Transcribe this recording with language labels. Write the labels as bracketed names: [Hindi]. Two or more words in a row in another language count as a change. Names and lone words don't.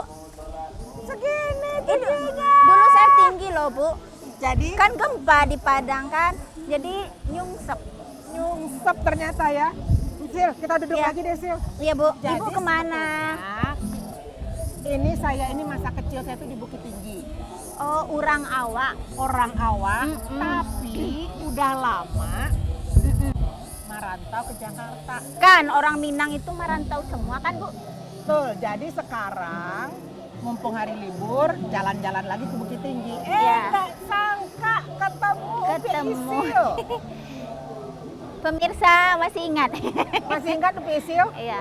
[Indonesian] Segini Tingginya. Dulu saya tinggi loh, Bu. Jadi Kan gempa di Padang kan, jadi nyungsep. nyungsep ternyata ya. Sil, kita duduk Iya. lagi deh, Sil. Iya, Bu. Jadi Ibu kemana? Saya ini masa kecil saya tuh di Bukit Tinggi. [Minangkabau] Oh, urang awak. [Indonesian] Orang awak, Mm-mm. tapi udah lama merantau ke Jakarta. Kan orang Minang itu merantau semua kan, Bu? Tuh, jadi sekarang mumpung hari libur, jalan-jalan lagi ke Bukit Tinggi. Iya. Nggak sangka ketemu Upi Ketemu. Isil. Pemirsa masih ingat? Masih ingat Upi Isil? Iya.